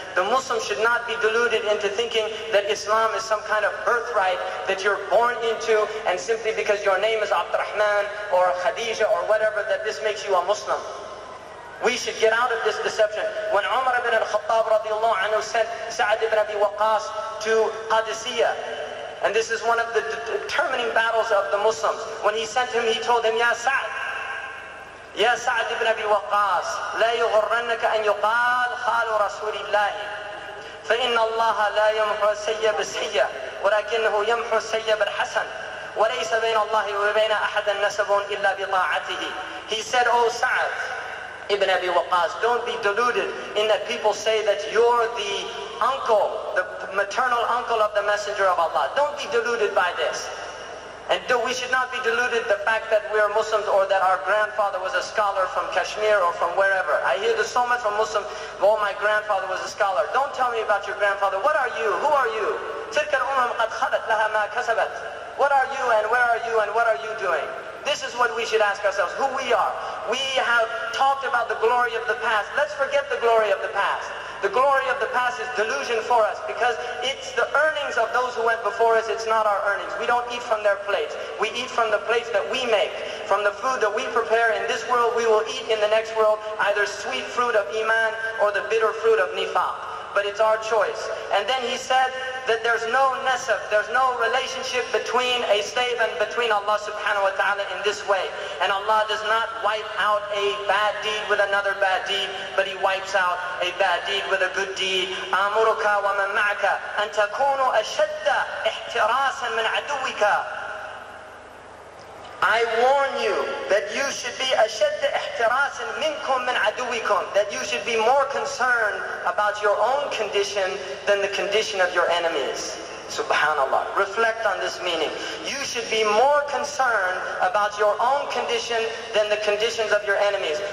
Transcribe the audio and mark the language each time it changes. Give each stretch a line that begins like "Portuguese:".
English: The Muslim should not be deluded into thinking that Islam is some kind of birthright that you're born into, and simply because your name is Abdurrahman or Khadija or whatever, that this makes you a Muslim. We should get out of this deception. When Umar ibn al-Khattab radiallahu anhu sent Sa'ad ibn Abi Waqqas to Qadisiyah, and this is one of the determining battles of the Muslims. When he sent him, he told him,
Arabic: Ya Sa'ad ibn Abi Waqqas, لا يغرنك أن يقال خال رسول الله فإن الله لا يمحو السيء بالسيء ولكنه يمحو السيء بالحسن وليس بين الله وبين أحد نسب إلا بطاعته.
English: He said, Oh Sa'ad Ibn Abi Waqqas, don't be deluded in that people say that you're the uncle, the maternal uncle of the Messenger of Allah. Don't be deluded by this. And we should not be deluded the fact that we are Muslims or that our grandfather was a scholar from Kashmir or from wherever. I hear this so much from Muslims, oh, my grandfather was a scholar. Don't tell me about your grandfather. What are you? Who are you?
Arabic: تلك الأمم قد خلت لها ما كسبت.
English: What are you and where are you and what are you doing? This is what we should ask ourselves, who we are. We have talked about the glory of the past. Let's forget the glory of the past. The glory of the past is delusion for us because it's the earnings of those who went before us. It's not our earnings. We don't eat from their plates. We eat from the plates that we make. From the food that we prepare in this world, we will eat in the next world either sweet fruit of Iman or the bitter fruit of Nifaq. But it's our choice. And then he said that there's no nasab, there's no relationship between a slave and between Allah subhanahu wa ta'ala in this way. And Allah does not wipe out a bad deed with another bad deed, but He wipes out a bad deed with a good deed.
Arabic: آمرك ومن معك أن تكونوا أشد احتراسا من عدوك.
English: I warn you that you should be
Arabic: أشد احتراسا منكم من عدوكم,
English: that you should be more concerned about your own condition than the condition of your enemies. Subhanallah. Reflect on this meaning. You should be more concerned about your own condition than the conditions of your enemies.